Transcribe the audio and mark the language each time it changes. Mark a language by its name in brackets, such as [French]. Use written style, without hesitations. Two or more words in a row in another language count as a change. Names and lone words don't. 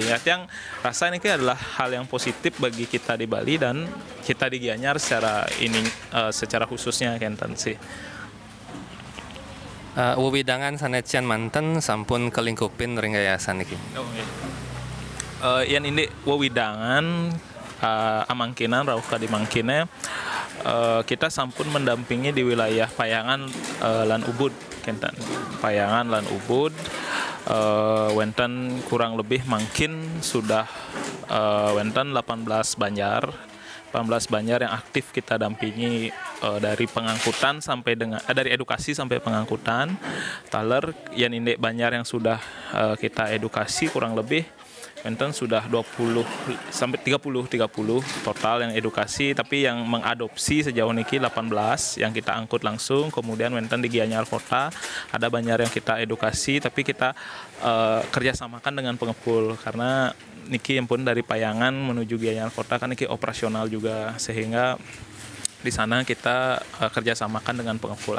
[Indonesian] Ya, yang rasa ini adalah hal yang positif bagi kita di Bali dan kita di Gianyar secara khususnya Kenten sih. [Balinese] Wewidangan sanecian manten sampun kelingkupin ring yayasan iki. [Indonesian] Yang ini [Balinese] wewidangan amangkinan rauka di mangkine [Indonesian] kita sampun mendampingi di wilayah Payangan lan Ubud Kenten. Payangan lan Ubud wenten kurang lebih mungkin sudah wenten 18 banjar yang aktif kita dampingi dari pengangkutan sampai dengan dari edukasi sampai pengangkutan. Taler yang indek banjar yang sudah kita edukasi kurang lebih wenten sudah 20 sampai 30 total yang edukasi, tapi yang mengadopsi sejauh niki 18 yang kita angkut langsung. Kemudian wenten di Gianyar Kota ada banyak yang kita edukasi, tapi kita kerjasamakan dengan pengepul karena niki yang pun dari Payangan menuju Gianyar Kota kan niki operasional juga, sehingga di sana kita kerjasamakan dengan pengepul.